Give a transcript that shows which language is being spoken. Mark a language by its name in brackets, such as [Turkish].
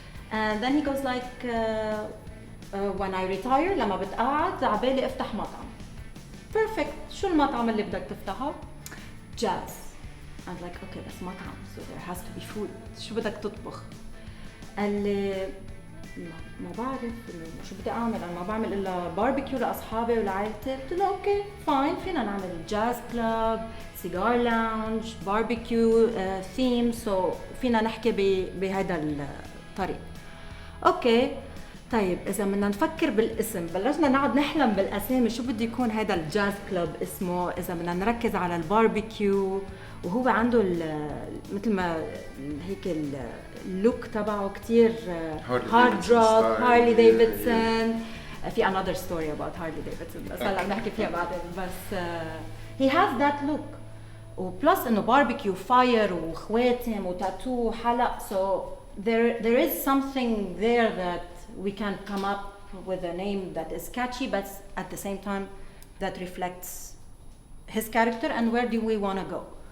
[English] And then he goes like, when I retire, [Arabic] لما بتقعد عبالي افتح مطعم. [English] Perfect. [Arabic] شو المطعم اللي بدك تفتحه؟ Jazz. [English] I was like, okay, that's مطعم, so there has to be food. [Arabic] شو بدك تطبخ؟ قال لي ما بعرف شو بدي اعمل. انا ما بعمل الا باربيكيو لاصحابي ولعائلتي. قلت له اوكي فاين, فينا نعمل جاز كلاب, سيجار لاونج, باربيكيو ثيم, سو فينا نحكي بهذا الطريق. اوكي طيب اذا بدنا نفكر بالاسم, بلشنا نقعد نحلم بالاسامي, شو بده يكون هذا الجاز كلاب اسمه, اذا بدنا نركز على الباربيكيو, وهو عنده مثل ما هيك اللوك تبعه كتير هارد روك, هارلي ديفيدسون. في [English] another story about [Arabic] Harley Davidson بس هلا بنحكي فيها بعدين. [English] بس he has that look, [Arabic] وبلس انه باربيكيو فاير وخواتم وتاتو وحلق, [English] so there is something there that we can come up with a name that is catchy but at the same time that reflects his character and where do we want to go.